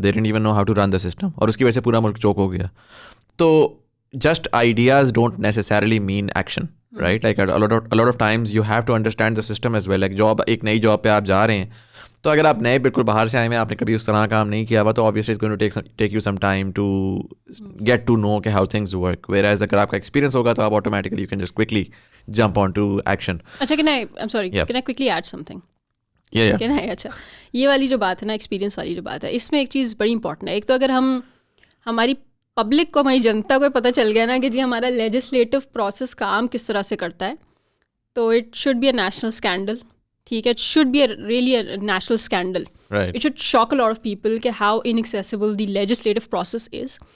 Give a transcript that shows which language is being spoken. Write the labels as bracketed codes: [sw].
[en] they didn't even know how to run the system, [ur] اور اس کی وجہ سے پورا ملک چوک ہو گیا. تو [en] Just ideas don't necessarily mean action, right? Like a lot of times you have to understand the system as well. [ur] ایک نئی job پہ آپ جا رہے ہیں, تو اگر آپ نئے بالکل باہر سے آئے ہیں, آپ نے کبھی اس طرح کام نہیں کیا ہوا, تو [en] obviously it's going to take you some time to get to know how things work. Whereas [ur] اگر آپ کا ایکسپیرینس ہوگا تو آپ [en] automatically you can just quickly jump onto action. اچھا can I quickly add something? Yeah. [ur] اچھا, یہ والی جو بات ہے نا, ایکسپیرینس والی جو بات ہے, اس میں ایک چیز بڑی امپورٹنٹ ہے. ایک تو اگر ہماری پبلک کو, ہماری جنتا کو پتہ چل گیا نا کہ جی ہمارا لیجسلیٹو پروسیس کام کس طرح سے کرتا ہے, تو [en] It should be a national scandal. [ur] ٹھیک ہے, [en] It should be really a national scandal. It should shock a lot of people کہ how inaccessible the legislative process is.